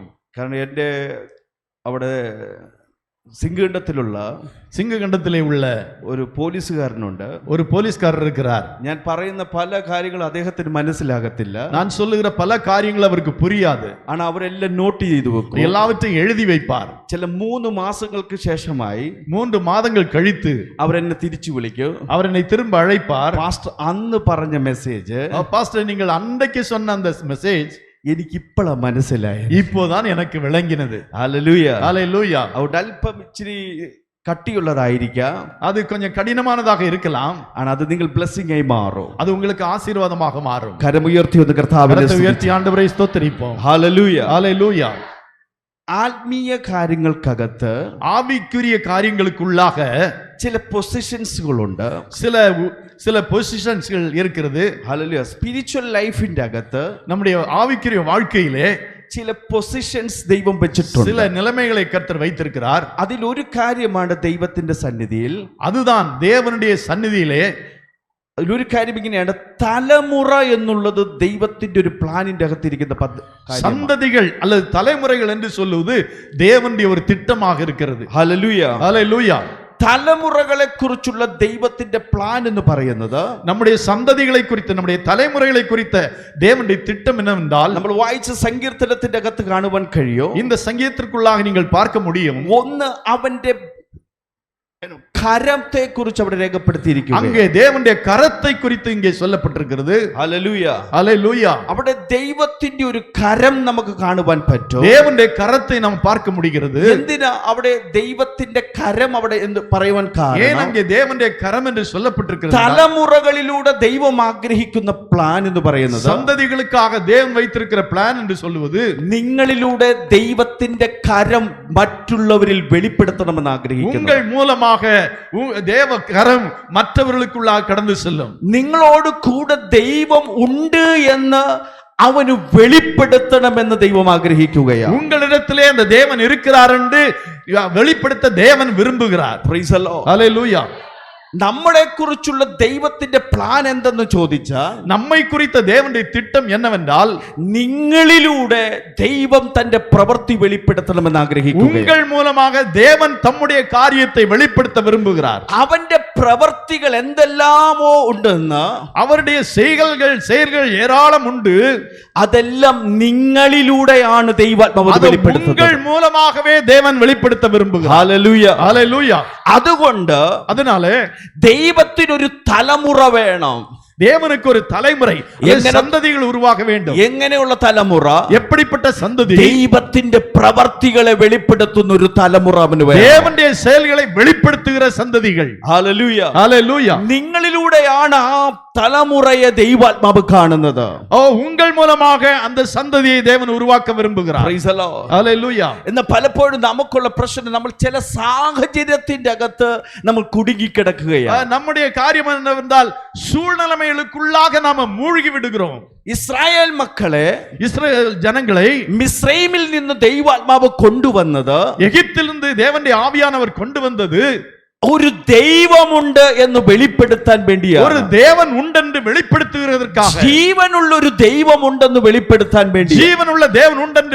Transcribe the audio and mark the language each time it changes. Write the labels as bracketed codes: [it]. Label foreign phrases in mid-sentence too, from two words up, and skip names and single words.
[ml] കാരണം എൻ്റെ അവിടെ സിംഗിണ്ടത്തിലുള്ള [ta] சிங்ககண்டத்திலே உள்ள [ml] ഒരു പോലീസുകാരനുണ്ട്. [ta] ஒரு போலீஸ்காரர் இருக்கிறார். [ml] ഞാൻ പറയുന്ന പല കാര്യങ്ങളും അദ്ദേഹത്തിന് മനസ്സിലാകത്തില്ല. [ta] நான் சொல்லுகிற பல காரியங்கள் அவருக்கு புரியாது. [ml] ஆனால் അവരെല്ലാം നോട്ട് ചെയ്തു വെക്കും. [ta] எல்லாவற்றையும் எழுதி வைப்பார். [ml] ചില 3 മാസങ്ങൾക്ക് ശേഷമായി [ta] 3 மாதங்கள் கழித்து [ml] അവരെന്നെ തിരിച്ചു വിളിക്കും. [ta] அவர் என்னை திரும்ப அழைப்பார். [ml] പാസ്റ്റർ അന്ന് പറഞ്ഞ മെസ്സേജ് [ta] பாஸ்டர் நீங்கள் அன்றைக்கு சொன்ன அந்த மெசேஜ் [ml] എനിക്ക് ഇപ്പോഴാ മനസ്സിലായി, [ta] இப்போதான் எனக்கு விளங்கினது. [ml] ഹല്ലേലൂയ. [ta] ஹல்லேலூயா. [ml] അവിടെ അല്പം ഇച്ചിരി കട്ടിയുള്ളതായിരിക്കാം. [ta] அது கொஞ்சம் கடினமானதாக இருக்கலாம். [ml] ஆனால் അത് നിങ്ങൾ ബ്ലെസ്സിംഗ് ആയി മാറും. [ta] அது உங்களுக்கு ஆசீர்வாதமாக மாறும். [ml] കരമുയർത്തി ഒന്ന് കർത്താവിനെ [ta] கரத்தை உயர்த்தி ஆண்டவரை ஸ்தோத்திரிப்போம். [ml] ഹല്ലേലൂയ. [ta] ஹல்லேலூயா. [ml] ആത്മീയ കാര്യങ്ങൾക്കകത്ത് [ta] ஆவிக்குரிய காரியங்களுக்குள்ளாக [ml] ചില പൊസിഷൻസുകളുണ്ട്, [ta] சில பொசிஷன்ஸ்கள் இருக்கிறது. [ml] ഹല്ലേലൂയ. [en] spiritual life [ml] അകത്ത് [ta] நம்முடைய ஆவிக்குரிய வாழ்க்கையிலே [ml] ചില പൊസിഷൻസ് ദൈവം വെച്ചിട്ടുണ്ട്. [ta] சில நிலைமைகளை கர்த்தர் வைத்திருக்கிறார். [ml] അതിലൊരു കാര്യമാണ് ദൈവത്തിന്റെ സന്നിധിയിൽ, [ta] அதுதான் தேவனுடைய சந்நிதியிலே [ml] അതിലൊരു കാര്യം ഇങ്ങനെയാണ്, തലമുറ എന്നുള്ളത് ദൈവത്തിന്റെ ഒരു പ്ലാനിന്റെ അകത്തിരിക്കുന്ന [ta] சந்ததிகள் அல்லது தலைமுறைகள் என்று சொல்லுவது தேவனுடைய ஒரு திட்டமாக இருக்கிறது. [ml] ഹല്ലേലൂയ. [ta] ஹல்லேலூயா. [ml] തലമുറകളെ കുറിച്ചുള്ള ദൈവത്തിന്റെ പ്ലാൻ എന്ന് പറയുന്നത് [ta] நம்முடைய சந்ததிகளை குறித்து நம்முடைய தலைமுறைகளை குறித்த தேவனுடைய திட்டம் என்னவென்றால் [ml] നമ്മൾ വായിച്ച സങ്കീർത്തനത്തിന്റെ അകത്ത് കാണുവാൻ കഴിയും. [ta] இந்த சங்கீதத்திற்குள்ளாக நீங்கள் பார்க்க முடியும். [ml] ഒന്ന് അവന്റെ കരത്തെ കുറിച്ച് അവിടെ രേഖപ്പെടുത്തിയിരിക്കുന്നു. [ta] அங்கே தேவனுடைய கரத்தை குறித்து இங்கே சொல்லப்பட்டிருக்கிறது. [ml] ഹല്ലേലൂയ. [ta] ஹல்லேலூயா. [ml] അവിടെ ദൈവത്തിന്റെ ഒരു കരം നമുക്ക് കാണുവാൻ പറ്റും. [ta] தேவனுடைய கரத்தை நாம் பார்க்க முடிகிறது. [ml] എന്തിനാ അവിടെ ദൈവത്തിന്റെ കരം അവിടെ എന്ന് പറയുവാൻ [ta] ஏன் [ml] കാരണം, [ta] அங்கே தேவனுடைய கரம் என்று சொல்லப்பட்டிருக்கிறது? [ml] തലമുറകളിലൂടെ ദൈവം ആഗ്രഹിക്കുന്ന പ്ലാൻ എന്ന് പറയുന്നത് [ta] சந்ததிகளுக்காக தேவன் வைத்திருக்கிற பிளான் என்று சொல்லுவது [ml] നിങ്ങളിലൂടെ ദൈവത്തിന്റെ കരം മറ്റുള്ളവരിൽ വെളിപ്പെടുത്തണമെന്ന് ആഗ്രഹിക്കുന്നു. [ta] உங்கள் மூலமாக தேவ கரம் மற்றவர்களுக்குள்ளாக கடந்து செல்லும். [ml] നിങ്ങളോട് കൂടെ ദൈവം ഉണ്ട് എന്ന് അവന് വെളിപ്പെടുത്തണമെന്ന് ദൈവം ആഗ്രഹിക്കുകയാണ്. [ta] உங்களிடத்திலே அந்த தேவன் இருக்கிறார் என்று வெளிப்படுத்த தேவன் விரும்புகிறார். [en] Praise the Lord. [ta] ஹல்லேலூயா. [ml] നമ്മളെ കുറിച്ചുള്ള ദൈവത്തിന്റെ പ്ലാൻ എന്തെന്ന് ചോദിച്ചാൽ, [ta] நம்மை குறித்த தேவனுடைய திட்டம் என்னவென்றால் [ml] നിങ്ങളിലൂടെ ദൈവം തന്റെ പ്രവൃത്തി വെളിപ്പെടുത്തണമെന്ന് ആഗ്രഹിക്കുകയാണ്. [ta] உங்கள் மூலமாக தேவன் தம்முடைய காரியத்தை வெளிப்படுத்த விரும்புகிறார். [ml] അവന്റെ പ്രവൃത്തികൾ എന്തെല്ലാമോ ഉണ്ടെന്ന്, [ta] அவருடைய செயல்கள் ஏராளம் உண்டு. [ml] അതെല്ലാം നിങ്ങളിലൂടെയാണ് ദൈവാത്മാവ് വെളിപ്പെടുത്തുന്നത്. [ta] உங்கள் மூலமாகவே தேவன் வெளிப்படுத்த விரும்புகிறார். [ml] ഹല്ലേലൂയ. [ta] ஹல்லேலூயா. [ml] അതുകൊണ്ട് [ta] அதனாலே [ml] ദൈവത്തിനൊരു തലമുറ വേണം. [ta] தேவனுக்கு ஒரு தலைமுறை, சந்ததிகள் உருவாக வேண்டும். [ml] എങ്ങനെയുള്ള തലമുറ? [ta] எப்படிப்பட்ட சந்ததி? [ml] ദൈവത്തിന്റെ പ്രവർത്തികളെ വെളിപ്പെടുത്തുന്ന ഒരു തലമുറ അവന് വേണം. [ta] தேவனுடைய செயல்களை வெளிப்படுத்துகிற சந்ததிகள். [ml] ഹല്ലേലൂയ. [ta] ஹல்லேலூயா. [ml] നിങ്ങളിലൂടെയാണ് ആ തലമുറയെ ദൈവാത്മാവ് കാണുന്നത്. [ta] உங்கள் மூலமாக அந்த சந்ததியை தேவன் உருவாக்க விரும்புகிறார். [en] Praise the Lord. [ta] ஹல்லேலூயா. [ml] എന്നാൽ പലപ്പോഴും നമുക്കുള്ള പ്രശ്നം, നമ്മൾ ചില സാഹചര്യത്തിന്റെ അകത്ത് നമ്മൾ കുടുങ്ങിക്കിടക്കുകയാണ്. [ta] நம்முடைய காரியம் என்னவென்றால் சூழ்நிலைகளுக்குள்ளாக நாம மூழ்கி விடுகிறோம். [ml] ഇസ്രായേൽ മക്കളെ, [ta] இஸ்ரவேல் ஜனங்களை [ml] മിസ്രൈമിൽ നിന്ന് ദൈവാത്മാവ് കൊണ്ടുവന്നത്, [ta] எகிப்திலிருந்து தேவனுடைய ஆவியானவர் கொண்டு வந்தது [ml] ഒരു ദൈവമുണ്ട് എന്ന് വെളിപ്പെടുത്താൻ വേണ്ടിയാണ്. [ta] ஒரு தேவன் உண்டென்று வெளிப்படுத்துகிறதற்காக, [ml] ജീവനുള്ള ഒരു ദൈവമുണ്ടെന്ന് വെളിപ്പെടുത്താൻ വേണ്ടി, [ta] ஜீவனுள்ள தேவன் உண்டென்று